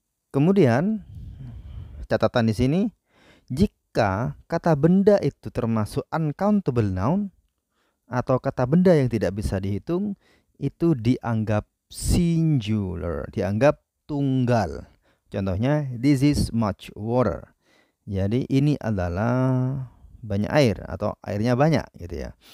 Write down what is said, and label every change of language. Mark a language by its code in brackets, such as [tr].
[id] Kemudian catatan di sini, jika kata benda itu termasuk uncountable noun atau kata benda yang tidak bisa dihitung, itu dianggap singular, dianggap tunggal. Contohnya, [en] this is much water. [id] Jadi ini adalah banyak air atau airnya banyak, gitu ya.